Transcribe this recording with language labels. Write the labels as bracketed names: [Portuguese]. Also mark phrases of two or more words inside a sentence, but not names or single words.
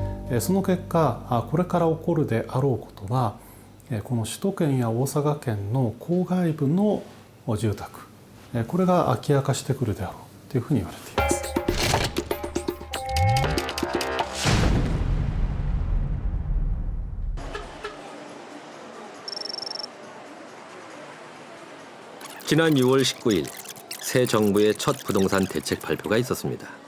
[Japanese] その結果これから起こるであろうことはこの首都圏や大阪県の郊外部の住宅これが空き家化してくるであろうというふうに言われています。 [Korean] 지난 6월 19일 새 정부의 첫 부동산 대책 발표가 있었습니다.